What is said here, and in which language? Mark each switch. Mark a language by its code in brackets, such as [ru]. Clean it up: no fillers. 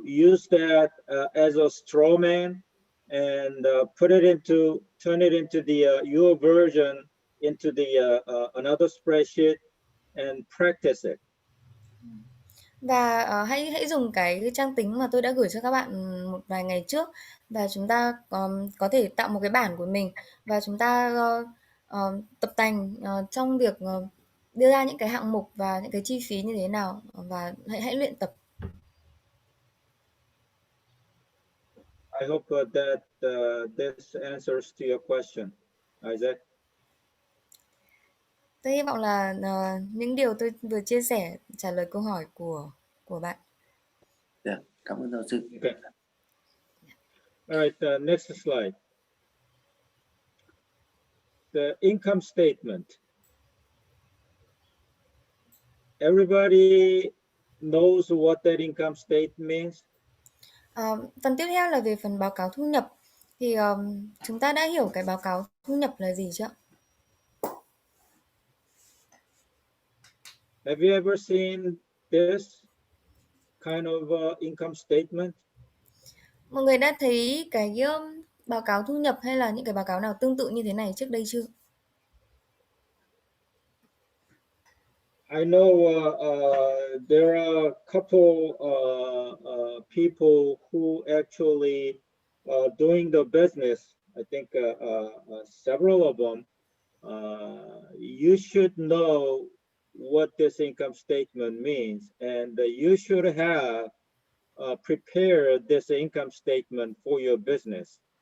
[en] Use that as a straw man and turn it into your version into another spreadsheet and practice it. [vi] Và hãy dùng cái trang tính mà tôi đã gửi cho các bạn một vài ngày trước, và chúng ta có thể tạo một cái bản của mình và chúng ta tập tành trong việc đưa ra những cái hạng mục và những cái chi phí như thế nào, và hãy luyện tập. [en] I hope that this answers to your question, Isaac. [vi] Tôi hy vọng là những điều tôi vừa chia sẻ trả lời câu hỏi của bạn. Dạ, cảm ơn giáo sư. [en] Okay. All right, next slide. The income statement. Everybody knows what that income statement means. [vi] Phần tiếp theo là về phần báo cáo thu nhập. Thì chúng ta đã hiểu cái báo cáo thu nhập là gì chưa? [en] Have you ever seen this kind of income statement? [vi] Mọi người đã thấy cái báo cáo thu nhập hay là những cái báo cáo nào tương tự như thế này trước đây chưa? [en] I know there are a couple people who actually doing the business. I think several of them. You should know what this income statement means, and you should have prepared this income statement for your business.